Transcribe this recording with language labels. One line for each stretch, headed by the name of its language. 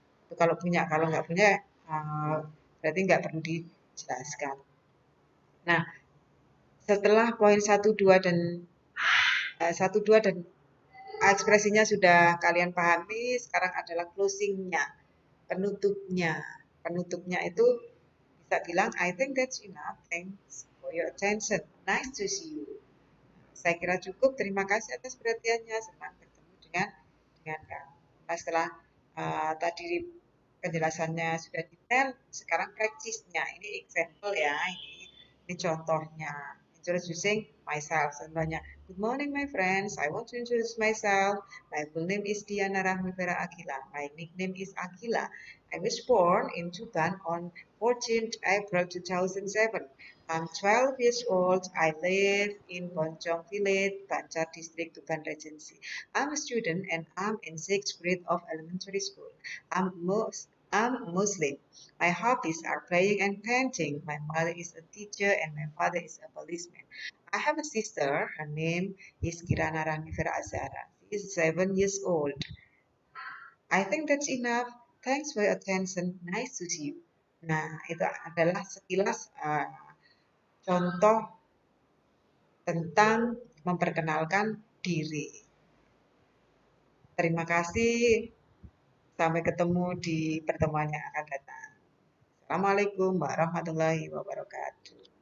Indonesian: Itu kalau punya, kalau nggak punya berarti nggak perlu dijelaskan. Nah, setelah poin 1, 2 dan 1, 2 dan ekspresinya sudah kalian pahami, sekarang adalah closingnya, penutupnya. Penutupnya itu bisa bilang,
English: I think that's enough. Thanks for your attention. Nice to see you.
Indonesian: Saya kira cukup. Terima kasih atas perhatiannya. Senang bertemu dengan kamu. Nah, setelah tadi penjelasannya sudah detail, sekarang praktisnya. Ini example ya, ini contohnya.
English: Introducing myself. Contohnya, good morning my friends. I want to introduce myself. My full name is Diana Rahmifera Akila. My nickname is Akila. I was born in Tuban on 14th April 2007. I'm 12 years old. I live in Boncong Village, Banjar District, Tuban Regency. I'm a student and I'm in 6th grade of elementary school. I'm Muslim. My hobbies are playing and painting. My mother is a teacher and my father is a policeman. I have a sister. Her name is Kirana Ranifera Azara. She is 7 years old. I think that's enough. Thanks for your attention. Nice to see you.
Indonesian: Nah, itu adalah sekilas contoh tentang memperkenalkan diri. Terima kasih. Sampai ketemu di pertemuan yang akan datang. Assalamualaikum warahmatullahi wabarakatuh.